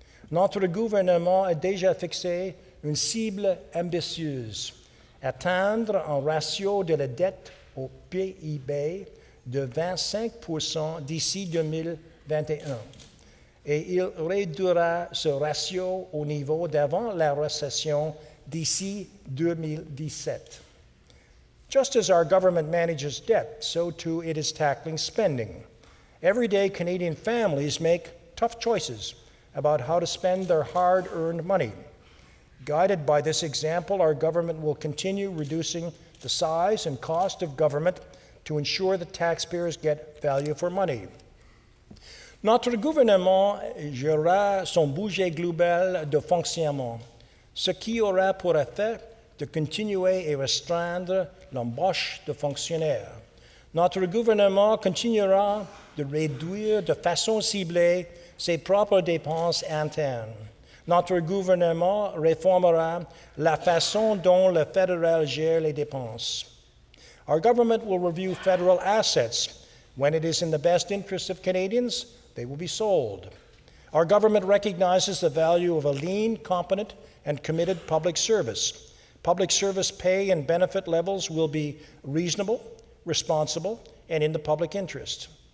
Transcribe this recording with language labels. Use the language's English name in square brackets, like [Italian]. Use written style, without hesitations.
[French] Notre gouvernement a déjà fixé une cible ambitieuse, atteindre un ratio de la dette au PIB de 25% d'ici 2021. Et il réduira ce ratio au niveau d'avant la récession d'ici 2017. [English] Just as our government manages debt, so too it is tackling spending. Everyday Canadian families make tough choices about how to spend their hard-earned money. Guided by this example, our government will continue reducing the size and cost of government to ensure that taxpayers get value for money. [French] Notre gouvernement gérera son budget global de fonctionnement, ce qui aura pour effet de continuer et restreindre l'embauche de fonctionnaires. Notre gouvernement continuera de réduire de façon ciblée ses propres dépenses internes. Notre gouvernement réformera la façon dont le fédéral gère les dépenses. [English] Our government will review federal assets. When it is in the best interest of Canadians, they will be sold. Our government recognizes the value of a lean, competent, and committed public service. Public service pay and benefit levels will be reasonable, responsible, and in the public interest.